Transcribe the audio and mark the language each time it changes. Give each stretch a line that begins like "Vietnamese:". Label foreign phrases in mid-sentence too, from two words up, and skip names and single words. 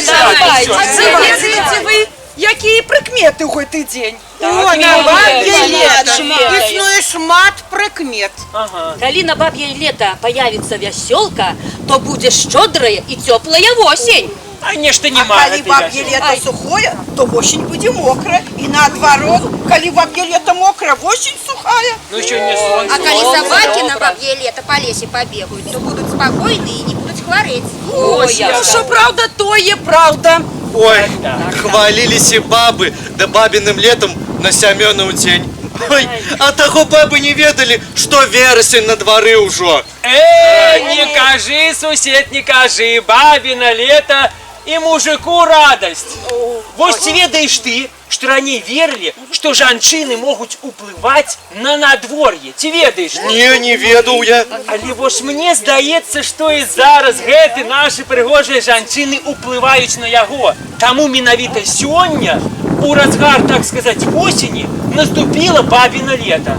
Belarusian: Ведаеце вы, якія прыкметы ў гэты дзень? На
Russian: бабье лето
Belarusian: існуе шмат прыкмет. Калі на баб'е лета появится вясёлка, то будзе шчодрая і цёплая восень. А нешта А нема.
Russian: калі бабье лето сухое, то осень будзе мокрая.
Belarusian: І наадварот, калі
Russian: бабье лето мокрая, осень сухая. Ну еще не солнце. А коли собаки на бабье лето по лесе побегают, то будут спокойны и не будут хвореть.
Ukrainian: Ну, що правда, то є правда.
Belarusian: Ой, хваліліся бабы, да бабіным летом на Сямёнаў дзень. Ой, а таго бабы не ведалі, што верасень на двары ўжо. Не кажи, сусед, не кажи,
Russian: бабина лето и мужику радость. Вот ведаешь ты, что ранее верили, что жанчыны могут уплывать на надворье. Ты ведаешь?
Belarusian: Не ведаў я. Але вось мне здаецца, што і зараз гэты нашы прыгожыя жанчыны уплываюць на яго. Таму менавіта сёння, у разгар,
Russian: так сказать,
Belarusian: осені, наступила бабіна лето.